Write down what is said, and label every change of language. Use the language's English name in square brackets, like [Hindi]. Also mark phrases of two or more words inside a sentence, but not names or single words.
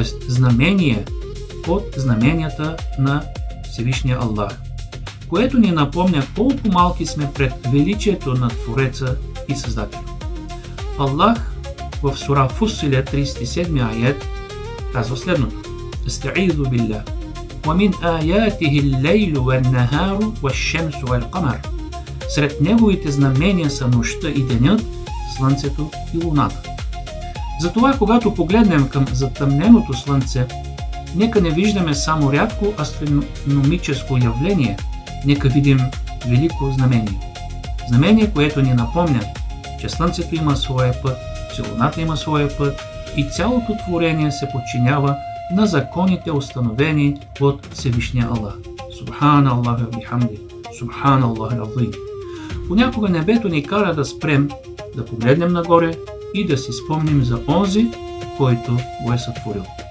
[Bulgarian] знамение от знаменията на Всевишния Аллах, което ни напомня колко малки сме пред величието на Твореца и Създателя. Аллах в сура Фусилет 37 аят казва следното: [Arabic] أستعيذ بالله. وَمِنْ آيَاتِهِ اللَّيْلُ وَالنَّهَارُ وَالشَّمْسُ وَالْقَمَرُ. [Bulgarian] Сред неговите знамения са нощта и денят, слънцето и луната. Затова, когато погледнем към затъмненото слънце, нека не виждаме само рядко астрономическо явление, нека видим велико знамение. Знамение, което ни напомня, че слънцето има своя път, че луната има своя път и цялото творение се подчинява на законите, установени от Всевишния Аллах. [Arabic] سبحان الله وبحمده، سبحان الله العظيم. [Bulgarian] Понякога небето ни кара да спрем, да погледнем нагоре и да си спомним за онзи, който го е сътворил.